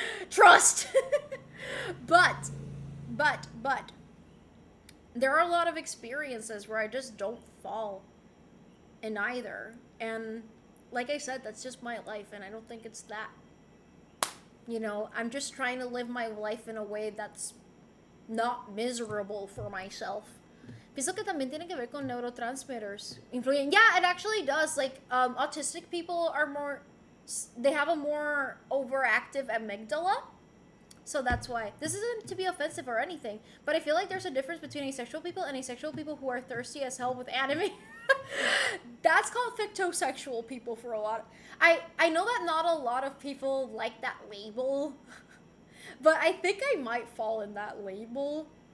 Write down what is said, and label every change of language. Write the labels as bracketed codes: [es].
[en] Trust. but there are a lot of experiences where I just don't fall in either. And like I said, that's just my life, and I don't think it's that. You know, I'm just trying to live my life in a way that's not miserable for myself. [es] Pienso que también tiene que ver con neurotransmitters. Influyen. [en] Yeah, it actually does. Like, autistic people are more, they have a more overactive amygdala. So that's why. This isn't to be offensive or anything, but I feel like there's a difference between asexual people and asexual people who are thirsty as hell with anime. That's called fictosexual people for a lot. I know that not a lot of people like that label, but I think I might fall in that label.